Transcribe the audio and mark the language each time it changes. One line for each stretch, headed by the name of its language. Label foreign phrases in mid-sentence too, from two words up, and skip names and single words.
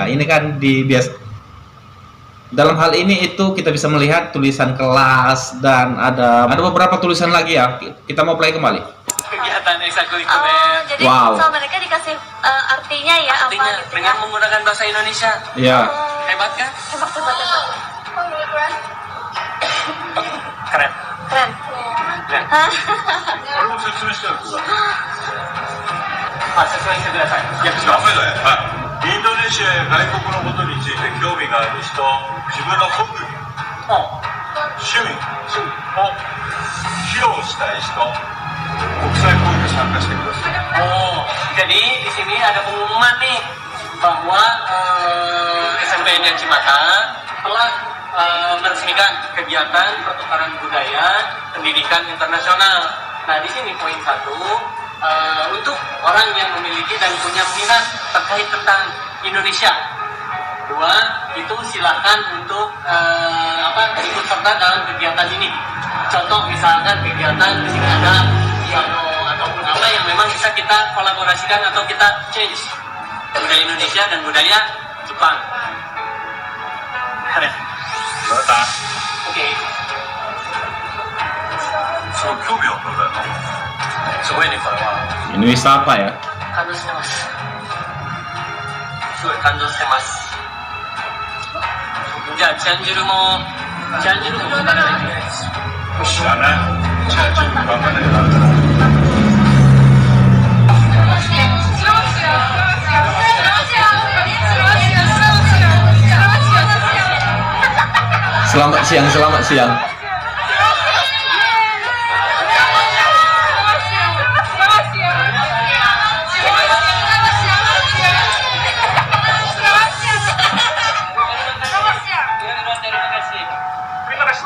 Indonesian: Ini kan dalam hal ini itu kita bisa melihat tulisan kelas dan ada beberapa tulisan lagi ya. Kita mau play kembali. Kegiatan Oh, ekstrakurikuler. jadi Wow. sama mereka dikasih artinya ya Artinya apa gitu dengan ya? menggunakan bahasa Indonesia. Ya. Hebat kan? Hebat. Keren. Keren. Keren. Hah?
Japanese: 俺も説明したよ。説明してください。訳しダます。メだよ。インドネシアや外国のことについて興味がある人、自分の特技、趣味を披露したい人、国際交流参加してください。
Indonesian: Oh, jadi di sini ada pengumuman nih bahwa SMPN Cimata telah meresmikan kegiatan pertukaran budaya pendidikan internasional. Nah, di sini poin 1 untuk orang yang memiliki dan punya minat terkait tentang Indonesia. 2 itu silakan untuk ikut serta dalam kegiatan ini. Contoh misalkan kegiatan di sini ada piano ataupun apa yang memang bisa kita kolaborasikan atau kita change budaya Indonesia dan budaya Jepang. Keren.
Japanese: また、
Indonesian: Oke,
Japanese: そう興味を持ったの。すごいねこれは。
Indonesian: Ini wisata ya.
Japanese: 感動してます。すごい感動してます。じゃあチャンジルも分からないといけないです。知らない。じゃあちょっと頑張らないとダメだな。
Indonesian: Selamat siang. Terima kasih.